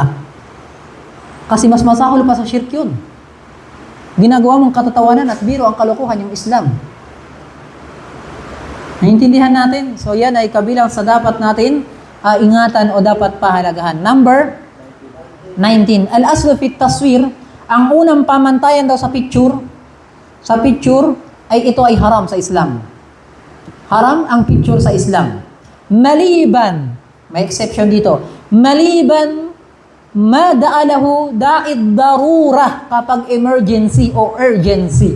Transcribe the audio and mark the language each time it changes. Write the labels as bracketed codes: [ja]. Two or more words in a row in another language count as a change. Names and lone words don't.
[tl] Kasi mas masahol pa sa shirk yun. Ginagawa mong katatawanan at biro ang kalokohan yung Islam. Naintindihan natin? So yan ay kabilang sa dapat natin ingatan o dapat pahalagahan. Number 19. [ar] الأصل في التصوير, [tl] ang unang pamantayan daw sa picture ay ito ay haram sa Islam. Haram ang picture sa Islam. Maliban, may exception dito, maliban [ar] ما دعت إليه الضرورة [tl] kapag emergency o urgency.